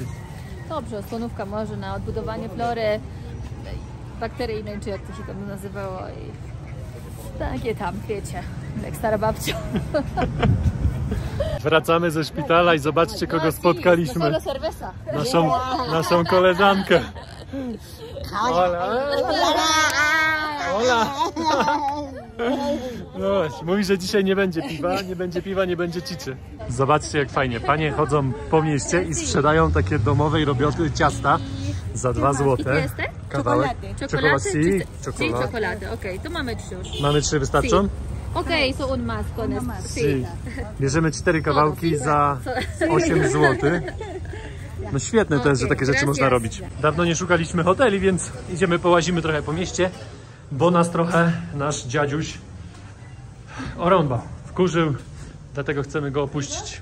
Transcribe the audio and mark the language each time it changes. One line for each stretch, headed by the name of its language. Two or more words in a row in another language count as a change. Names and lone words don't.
Polish: Dobrze, osłonówka może na odbudowanie flory bakteryjnej, czy jak to się tam nazywało. I takie tam, wiecie, jak stara babcia. Wracamy ze szpitala i zobaczcie, kogo spotkaliśmy.
Spanish: No cerveza.
Polish: Naszą koleżankę. Hola. Hola. No właśnie, mówi, że dzisiaj nie będzie piwa, nie będzie ciczy. Zobaczcie, jak fajnie. Panie chodzą po mieście i sprzedają takie domowej roboty ciasta za 2 złote. Kawałek. Czekolady Si, czy czekolady? Okej, to mamy 3 już. Mamy 3, wystarczą? Okej,
English: so
Spanish: un más con esto.
Polish: Si. Bierzemy 4 kawałki za 8 zł. No świetne to jest, że takie rzeczy można robić. Dawno nie szukaliśmy hoteli, więc idziemy, połazimy trochę po mieście, bo nas trochę nasz dziadziuś orąbał, wkurzył, dlatego chcemy go opuścić.